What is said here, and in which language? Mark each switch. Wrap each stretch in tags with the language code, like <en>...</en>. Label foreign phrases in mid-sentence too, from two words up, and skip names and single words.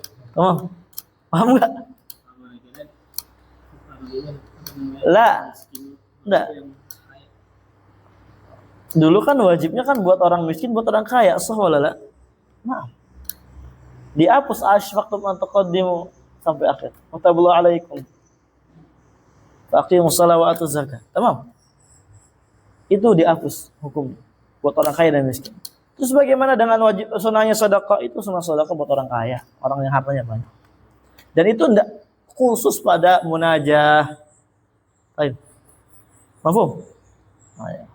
<id>Tamam? Paham enggak? Lah. Enggak. Dulu kan wajibnya kan buat orang miskin, buat orang kaya. Sahwalala. Maaf. Dihapus</id> <ar>asfaqtum an taqaddimu</ar> <id>sampai akhir.</id> <ar>Wataballahu alaikum. Faqimus shalah wa atuz zakah.</ar> <id>Tamam? Itu dihapus hukum buat orang kaya dan miskin. Terus bagaimana dengan wajib sunnahnya sedekah? Itu sunnah sedekah buat orang kaya, orang yang hartanya banyak. Dan itu enggak khusus pada munajah. Baik. Mafhum? Nah, ya.</id>